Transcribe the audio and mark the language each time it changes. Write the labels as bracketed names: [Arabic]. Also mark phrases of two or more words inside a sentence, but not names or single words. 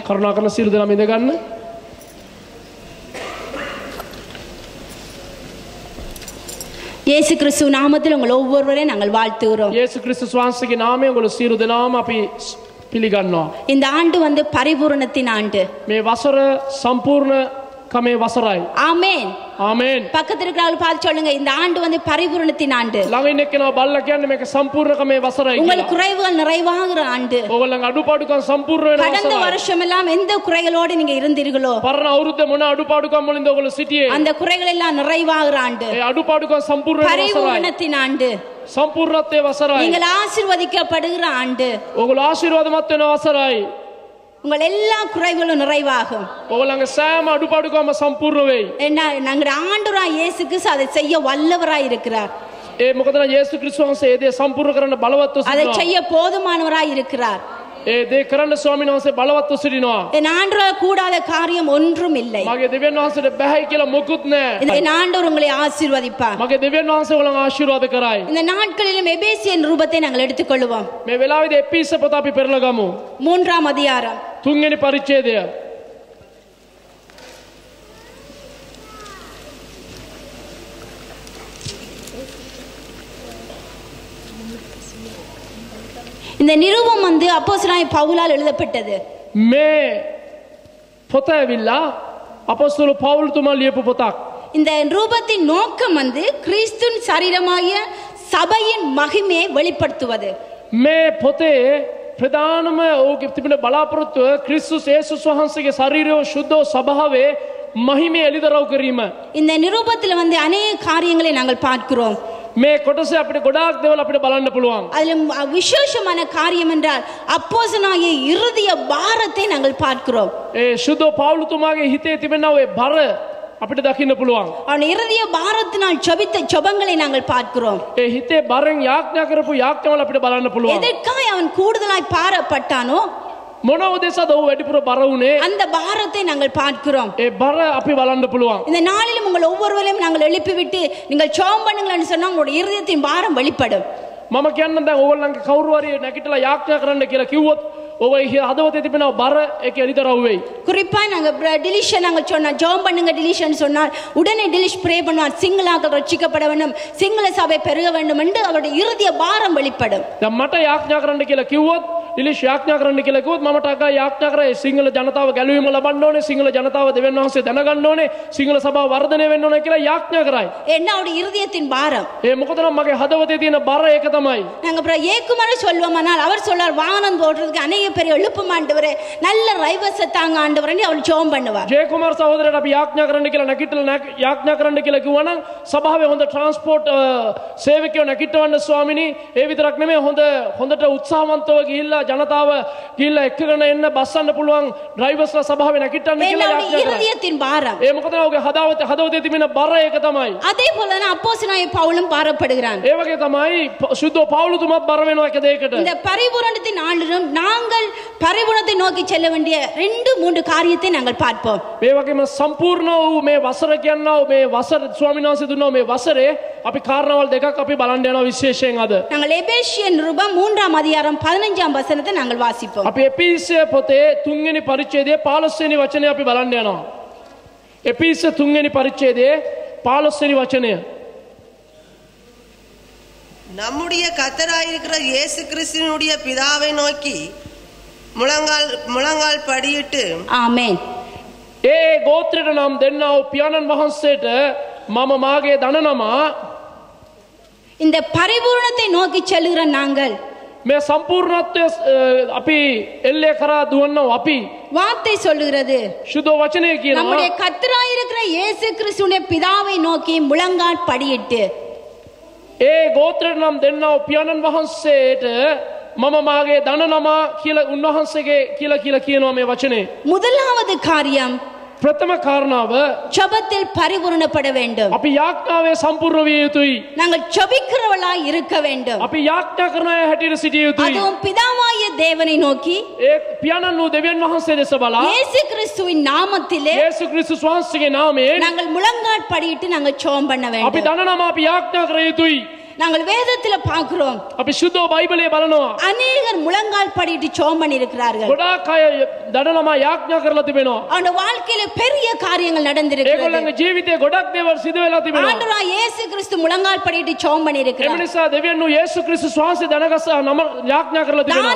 [Sinhala] කරුණාකරන සියලු දෙනාම ඉඳ ගන්න. [Tamil] இயேசு கிறிஸ்து நாமத்தில் உங்கள் ஒவ்வொருவரையும் நாங்கள் வாழ்த்துகிறோம். [Sinhala] යේසු ක්‍රිස්තුස් වහන්සේගේ නාමයෙන් ඔයගොල්ලෝ සියලු දෙනාම අපි පිළිගන්නවා. [Tamil] இந்த ஆண்டு பரிபூரணத்தின் ஆண்டு. [Sinhala] මේ වසර සම්පූර්ණ කමේ වසරයි. [Tamil] ஆமென். [Sinhala] ආමේන්. [Tamil] பக்கத்துல இருக்கிறவங்க பார்த்து சொல்லுங்க இந்த ஆண்டு பரிபூரணத்தின் ஆண்டு. [Sinhala] ළඟ ඉන්න එක්කෙනා බල්ලා කියන්නේ මේක සම්පූර්ණ කමේ වසරයි [Tamil] உங்கள் [Sinhala] කියලා. [Tamil] குறைவுகள் நிறைவாகிற ஆண்டு. [Sinhala] ඕගොල්ලන්ගේ අඩුපාඩුකම් සම්පූර්ණ වෙන [Tamil] கடந்த [Sinhala] වසරයි. [Tamil] வருஷம் எல்லாம் எந்த குறைகளோடு நீங்க இருந்தீர்களோ [Sinhala] පරණ අවුරුද්ද මොන අඩුපාඩුකම් වලින්ද ඔයගොල්ලෝ සිටියේ? [Tamil] அந்த குறைகள் எல்லாம் நிறைவாகிற ஆண்டு. [Sinhala] ඒ අඩුපාඩුකම් සම්පූර්ණ වෙන වසරයි. [Tamil] பரிபூரணத்தின் ஆண்டு. [Sinhala] සම්පූර්ණත්වයේ වසරයි. [Tamil] நீங்கள் ஆசீர்வதிக்கப்படுகிற ஆண்டு. [Sinhala] ඔයගොල්ලෝ ආශිර්වාදමත් වෙන වසරයි. [Tamil] உங்கள் எல்லா குறைகளும் நிறைவாகும். [Sinhala] ඔයගොල්ලන්ගේ සෑම අඩුපාඩුකම සම්පූර්ණ වෙයි. [Tamil] என்ன நாங்கள் ஆண்டவராய் இயேசு கிறிஸ்து அதை செய்ய வல்லவராய் இருக்கிறார். [Sinhala] ඒ මොකද යේසු ක්‍රිස්තුස් වහන්සේ ඒ දේ සම්පූර්ණ කරන්න බලවත්ව [Tamil] அதை [Sinhala] සිටිනවා. [Tamil] செய்ய போதுமானவராய் இருக்கிறார். [Sinhala] ඒ දේ කරන්න ස්වාමීන් වහන්සේ බලවත්ව සිටිනවා. [Tamil] என் ஆண்டவரால் கூடாத காரியம் ஒன்றும் இல்லை. [Sinhala] මගේ දෙවියන් වහන්සේට බැහැ කියලා මොකුත් නැහැ. [Tamil] என் ஆண்டவர் உங்களை ஆசீர்வதிப்பார். [Sinhala] මගේ දෙවියන් වහන්සේ ඔයගොල්ලන් ආශිර්වාද කරයි. [Tamil] இந்த நாட்களிலும் எபேசியன் ரூபத்தை நாங்கள் எடுத்துக்கொள்வோம். [Sinhala] මේ වෙලාවේදී එපිස පොත අපි පෙරලා ගමු. [Tamil] 3ஆம் அதிகாரம். [Sinhala] 3 වෙනි පරිච්ඡේදය. [Tamil] இந்த நிருபம் அப்போஸ்தலனாகிய பவுலால் எழுதப்பட்டது. [Sinhala] මේ පොත ඇවිල්ලා අපොස්තල පවුල් තුමා ලියපු පොතක්. [Tamil] இந்த ரூபத்தின் நோக்கம் கிறிஸ்துவின் சரீரமாகிய சபையின் மகிமையை வெளிப்படுத்துவது. [Sinhala] මේ පොතේ ප්‍රධානම ඕකේ තිබෙන බලාපොරොත්තුව ක්‍රිස්තුස් යේසුස් වහන්සේගේ ශරීරය සුද්ධ ස්වභාවයේ මහිමය එළිදරව් කිරීම. [Tamil] இந்த நிருபத்தில் அநேக காரியங்களை நாங்கள் பார்க்கிறோம். [Sinhala] මේ කොටස අපිට ගොඩාක් දේවල් අපිට බලන්න පුළුවන්. [Tamil] அதுல விசேஷமான காரியம் என்றால் அப்போஸ்தலனாகிய இருதய பாரத்தை நாங்கள் பார்க்கிறோம். [Sinhala] ඒ සුදෝ පවුලුතුමාගේ හිතේ තිබෙනා ඔය බර අපිට දකින්න පුළුවන්. [Tamil] அவன் இருதய பாரத்தினால் ஜெபித்த ஜெபங்களை நாங்கள் பார்க்கிறோம். [Sinhala] ඒ හිතේ බරෙන් යාඥා කරපු යාඥාවල අපිට බලන්න පුළුවන්. [Tamil] எதற்காக அவன் கூடுதலாய் பாரப்பட்டானோ [Sinhala] මොන උදෙසාද ඔහු වැඩිපුර බර වුණේ? [Tamil] அந்த பாரத்தை நாங்கள் பார்க்கிறோம். [Sinhala] ඒ බර අපි බලන්න පුළුවන්. [Tamil] இந்த நாளிலும் உங்கள் ஒவ்வொருவரையும் நாங்கள் எழுப்பிவிட்டு நீங்கள் ஜெபம் பண்ணுங்கள்னு சொன்னா உங்களுடைய இருதயத்தின் பாரம் வெளிப்படும். [Sinhala] මම කියන්නම් දැන් ඕගොල්ලන්ගේ කවුරු හරි නැගිටලා යාඥා කරන්න කියලා කිව්වොත් ඔය හදවතේ තිබෙන බර ඒක එළිදරව් වෙයි. [Tamil] குறிப்பா நாங்க டிலிஷன் நாங்க சொன்னா ஜெபம் பண்ணுங்க டிலிஷன் சொன்னால் உடனே டிலிஷ் ப்ரே பண்ணுவார். சிங்களாக்கள் ரட்சிக்கப்பட வேண்டும், சிங்கள சபை பெருக வேண்டும் என்று அவருடைய இருதய பாரம் வெளிப்படும். [Sinhala] දැන් මට යාඥා කරන්න කියලා කිව්වොත් ඉලිෂ් යාඥා කරන්න කියලා කිව්වොත් මම ටකා යාඥා කරා සිංහල ජනතාව ගැලවීම ලබන්න ඕනේ, සිංහල ජනතාව දෙවියන් වහන්සේ දැනගන්න ඕනේ, සිංහල සභාව වර්ධනය වෙන්න ඕනේ කියලා යාඥා කරයි. [Tamil] என்ன அவருடைய இருதயத்தின் பாரம். [Sinhala] ඒ මොකද නම් මගේ හදවතේ තියෙන බර ඒක තමයි. [Tamil] நாங்க அப்புறம் ஏக்குமார சொல்வோமானால் அவர் சொல்றார் வாகனம் ஓட்டுறதுக்கு அநேக பேர் எழுப்பும் ஆண்டவரே, நல்ல ரைவர்ஸை தாங்க ஆண்டவரே அவர் ஜெபம் பண்ணுவார். [Sinhala] ජයකුමාර සහෝදරයාට අපි යාඥා කරන්න කියලා නැගිටලා යාඥා කරන්න කියලා කිව්වනම් සභාවේ හොඳ ට්‍රාන්ස්පෝර්ට් සේවකයෝ නැගිටවන්න ස්වාමිනී. ඒ විතරක් නෙමෙයි හොඳට උත්සාහවන්තව ගිහිල්ලා ජනතාව ගිහිල්ලා එක්කගෙන එන්න බස්සන්න පුළුවන් ඩ්‍රයිවර්ස්ලා සභාවේ නැගිටන්න කියලා යාඥා කරා. [Tamil] இருதயத்தின் பாரம். [Sinhala] ඒ මොකද ඔහුගේ හදවතේ තිබෙන බර ඒක තමයි. [Tamil] அதே போல தான் அப்போஸ்தலனாகிய பவுலும் பாரப்படுகிறான். [Sinhala] ඒ වගේ තමයි සුද්ධ පවුලුතුමත් බර වෙනවා එක දෙයකට. [Tamil] இந்த பரிபூரணத்தின் நாளிலும் நாங்கள் பரிபூரணத்தை நோக்கி செல்ல வேண்டிய 2-3 காரியத்தை நாங்கள் பார்ப்போம். [Sinhala] මේ වගේම සම්පූර්ණ වූ මේ වසර කියනවා මේ වසර ස්වාමීන් වහන්සේ දුන්නා මේ වසරේ අපි කාරණාවල් දෙකක් අපි බලන්න යනවා විශේෂයෙන් අද. [Tamil] நாங்கள் எபேசியர் நிருபம் 3ஆம் அதிகாரம் 15ஆம் வசனத்தை நாங்கள் வாசிப்போம். [Sinhala] අපි එපිසිය පොතේ 3 වෙනි පරිච්ඡේදයේ 15 වෙනි වචනය අපි බලන්න යනවා. එපිසිය 3 වෙනි පරිච්ඡේදයේ 15 වෙනි වචනය. [Tamil] நம்முடைய கர்த்தராயிருக்கிற இயேசு கிறிஸ்துவினுடைய பிதாவை நோக்கி முழங்கால் படியிட்டு ஆமென். [Sinhala] ඒ ගෝත්‍රයට නම් දෙන්නා වූ පියාණන් වහන්සේට මම මාගේ දනනමා [Tamil] இந்த பரிபூரணத்தை நோக்கி செல்லுகிற நாங்கள் [Sinhala] මේ සම්පූර්ණත්වය අපි එල්ලේ කරා දුවනවා අපි [Tamil] வார்த்தை சொல்லுகிறது [Sinhala] සුදෝ වචනය කියනවා [Tamil] நம்முடைய கர்த்தராயிருக்கிற இயேசு கிறிஸ்துவினுடைய பிதாவை நோக்கி முழங்கால் படியிட்டு [Sinhala] ඒ ගෝත්‍රයට නම් දෙන්නා වූ පියාණන් වහන්සේට මම මාගේ දනනමා කියලා උන්වහන්සේගේ කියලා කියනවා මේ වචනේ. [Tamil] முதலாவது காரியம் [Sinhala] ප්‍රථම කාරණාව [Tamil] ஜெபத்தில் பரிபூரணப்பட வேண்டும். [Sinhala] අපි යාඥාවේ සම්පූර්ණ විය යුතුයි. [Tamil] நாங்கள் ஜெபிக்கிறவர்களாய் இருக்க வேண்டும். [Sinhala] අපි යාඥා කරන අය හැටියට සිටිය යුතුයි. [Tamil] அதுவும் பிதாவாகிய தேவனை நோக்கி [Sinhala] ඒ පියාණන් වූ දෙවියන් වහන්සේ දෙස බලා [Tamil] இயேசு கிறிஸ்துவின் நாமத்திலே [Sinhala] යේසුස් ක්‍රිස්තුස් වහන්සේගේ නාමයෙන් [Tamil] நாங்கள் முழங்கால் படியிட்டு நாங்கள் ஜெபம் பண்ண [Sinhala] අපි [Tamil] வேண்டும். [Sinhala] දනනමා අපි යාඥා කර යුතුයි. [Tamil] நாங்கள் வேதத்துல பார்க்கிறோம் [Sinhala] අපි සුද්ධ බයිබලයේ බලනවා. [Tamil] அநேகர் முழங்கால் படியிட்டு ஜெபம் பண்ணி இருக்கிறார்கள். [Sinhala] ගොඩාක් අය දනනමා යාඥා කරලා තිබෙනවා. [Tamil] அவருடைய வாழ்க்கையில பெரிய காரியங்கள் நடந்திருக்கிறது. [Sinhala] ඒගොල්ලන්ගේ ජීවිතේ ගොඩක් දේවල් සිදු වෙලා තිබෙනවා. [Tamil] ஆண்டவராகிய இயேசு கிறிஸ்து முழங்கால் படியிட்டு ஜெபம் பண்ணி [Sinhala] එම [Tamil] இருக்கிறார். [Sinhala] නිසා දෙවියන් වූ යේසුස් ක්‍රිස්තුස් වහන්සේ දනගස නම යාඥා කරලා තිබෙනවා.